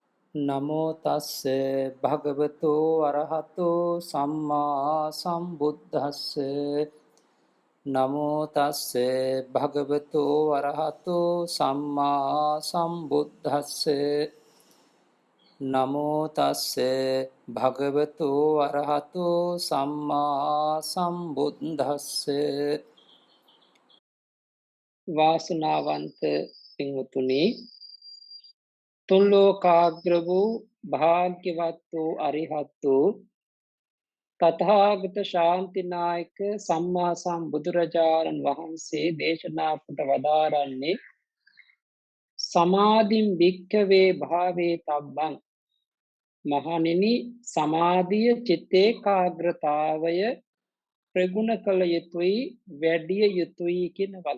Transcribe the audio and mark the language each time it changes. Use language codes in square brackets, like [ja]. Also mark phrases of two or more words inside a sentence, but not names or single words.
[pi] නමෝ තස්ස භගවතු අරහතෝ සම්මා සම්බුද්දස්ස නමෝ තස්ස භගවතු අරහතෝ සම්මා සම්බුද්දස්ස නමෝ තස්ස භගවතු අරහතෝ සම්මා සම්බුද්දස්ස [si] වාසනාවන්ත පින්වතුනි තුන් ලෝකාග්‍ර වූ භාග්‍යවත් වූ අරිහත් වූ තථාගත ශාන්තිනායක සම්මා සම්බුදුරජාණන් වහන්සේ දේශනා කොට වදාරන්නේ [pi] සමාධින් භික්ඛවේ භාවේ තබ්බං [si] මහණෙනි සමාධිය චිත්ත ඒකාග්‍රතාවය ප්‍රගුණ කළ යුතුයි වැඩි යුතුයි කියන වග.